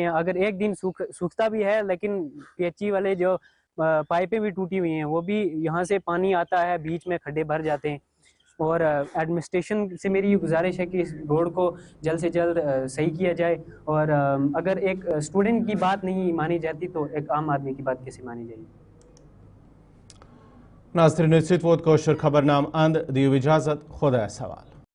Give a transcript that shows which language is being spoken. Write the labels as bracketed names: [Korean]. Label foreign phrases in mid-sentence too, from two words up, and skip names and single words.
[Urdu] اگر ایک دن سوکھتا بھی ہے لیکن PHE والے جو پائپیں بھی ٹوٹی ہوئی ہیں وہ بھی یہاں سے پانی آتا ہے بیچ میں کھڈے بھر جاتے ہیں. اور ایڈمنسٹریشن سے میری یہ گزارش ہے کہ اس روڈ کو جلد سے جلد صحیح کیا جائے. اور اگر ایک اسٹوڈنٹ کی بات نہیں مانی جاتی تو ایک عام آدمی کی بات کیسے مانی جائے گی؟ [Kashmiri] ناظرین سۭتۍ ووت کٲشُر خبرنامہٕ اند دِیِو اِجازت خۄدایَس حوالہٕ.